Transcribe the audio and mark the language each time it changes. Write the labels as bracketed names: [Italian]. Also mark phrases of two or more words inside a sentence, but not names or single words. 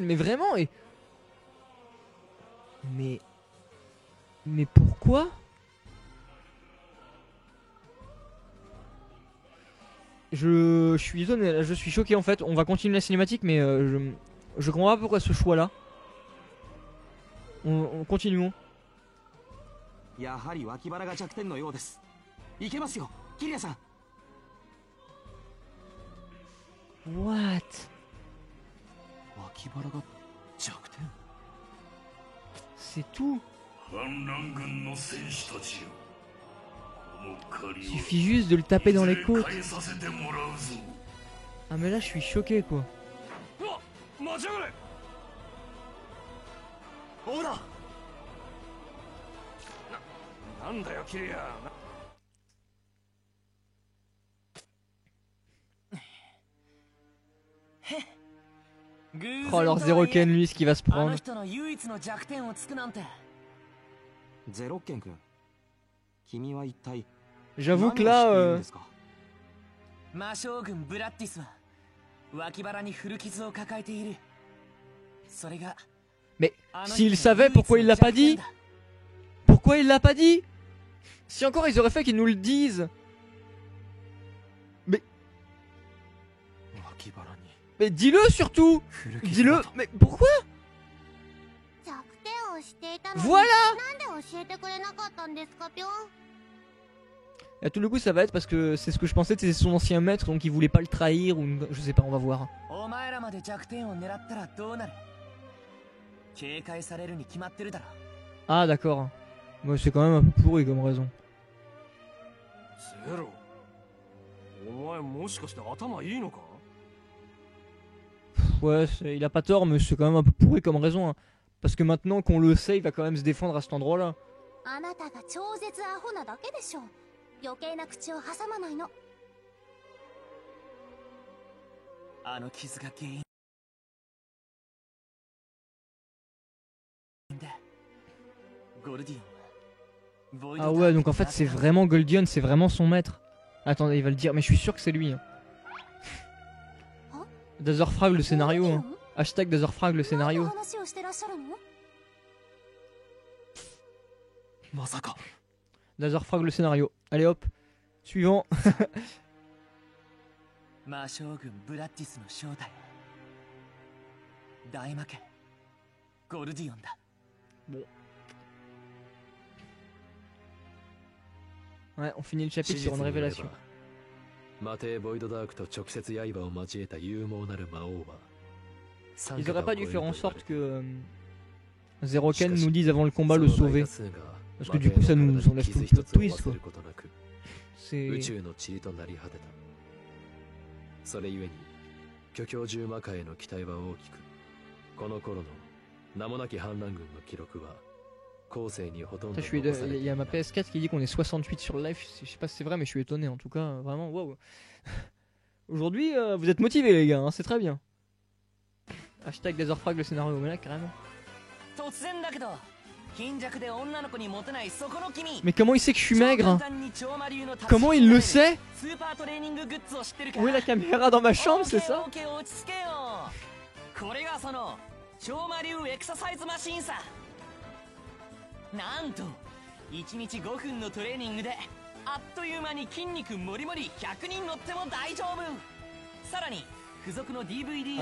[French] Mais vraiment, mais pourquoi? Je suis étonné, je suis choqué en fait. On va continuer la cinématique, mais je comprends pas pourquoi ce choix là. On continuons. [Japanese] やはり脇腹が弱点のようです。いけますよ、キリアさん。 What? 脇腹が弱点。 [French] C'est tout. [Japanese] 反乱軍の戦士たちよ、この借りを [French] Suffit juste de le taper dans les [Japanese] いず [French] côtes. [Japanese] れ返させてもらうぞ。 [French] Ah mais là je suis choqué quoi. [Japanese] 待ちやがれ。オーダー。なんだよキリア。 [French] Oh alors Zeroken lui ce qu'il va se [Japanese] あの [French] prendre. [Japanese] 人の唯一の弱点をつくなんて。ゼロッケン君、君は一体 [French] J'avoue que [Japanese] 何をしているん [French] là [Japanese] ですか？魔将軍ブラッティスは脇腹に古傷を抱えている。それが [French] Mais [Japanese] あの人の [French] s'il savait, pourquoi il l'a pas [Japanese] 唯一 [French] dit? [Japanese] の弱点だ。 [French] Pourquoi il l'a pas dit? Si encore ils auraient fait qu'ils nous le disent. [Japanese] 脇腹に [French] Mais dis-le surtout. [Japanese] 古傷 [French] Dis-le. [Japanese] だと。 [French] Mais pourquoi? [Japanese] 弱点を知っていたのに [French] Voilà. [Japanese] なんで教えてくれなかったんですか、ぴょん。 [French] Et à tout le coup ça va être parce que c'est ce que je pensais, c'est son ancien maître donc il voulait pas le trahir ou je sais pas, on va voir. [Japanese] お前らまで弱点を狙ったらどうなる？警戒されるに決まってるだろ。 [French] Ah d'accord. Moi c'est quand même un peu pourri comme raison. [Japanese] ゼロ。お前もしかして頭いいのか？ [French] Ouais, il a pas tort mais c'est quand même un peu pourri comme raison. Hein. Parce que maintenant qu'on le sait, il va quand même se défendre à cet endroit là. [Japanese] あなたが超絶アホなだけでしょ。余計な口を挟まないの。あの傷が原因でゴルディオンはボイド [French] Ah ouais, donc en fait c'est vraiment Goldion, c'est vraiment son maître. Attendez, il va le dire, mais je suis sûr que c'est lui. Hein. Dazorfrag le scénario. Hein. Hashtag Dazorfrag le [Japanese] 何の [French] scénario. [Japanese] 話をしてらっしゃるの？まさか。 [French] Dazorfrag le scénario. Allez hop, suivant. [Japanese] 魔将軍ブラッティスの正体は大魔剣ゴルディオンだ。 [French] Ouais, on finit le chapitre sur une révélation. [Japanese] マテー・ボイドダークと直接刃を交えた勇猛なる魔王は [French] Ils auraient pas dû faire en sorte que Zeroken nous dise avant le combat le sauver. Parce que du coup ça nous enlève tout le plot twist quoi. [Japanese] 宇 [French] C'est... [Japanese] 宙の塵となり果てた。それゆえに巨教獣魔界への期待は大きく、この頃の名もなき反乱軍の記録は後世にほとんど [French] Putain, [Japanese] 残されて [French] il [Japanese] い [French] y a [Japanese] な [French] ma [Japanese] い。 [French] PS4 qui dit qu'on est 68 sur le live. Je sais pas si c'est vrai, mais je suis étonné. En tout cas, vraiment, waouh. Aujourd'hui, vous êtes motivés, les gars. Hein, c'est très bien. Hashtag Laserfrag le scénario, mais là, carrément. [Japanese] 突然だけど貧弱で女の子にモテないそこの君 [French] Mais comment il sait que je suis maigre? [Japanese] 超簡単に超魔流の達人 [French] Comment il le sait? [Japanese] スーパートレーニンググッズを知ってるか [French] Où est la caméra dans ma chambre, c'est ça? [Japanese] オーケー落ち着けよこれがその超魔流エクササイズマシンさなんと1日5分のトレーニングであっという間に筋肉もりもり100人乗っても大丈夫さらに付属の DVD を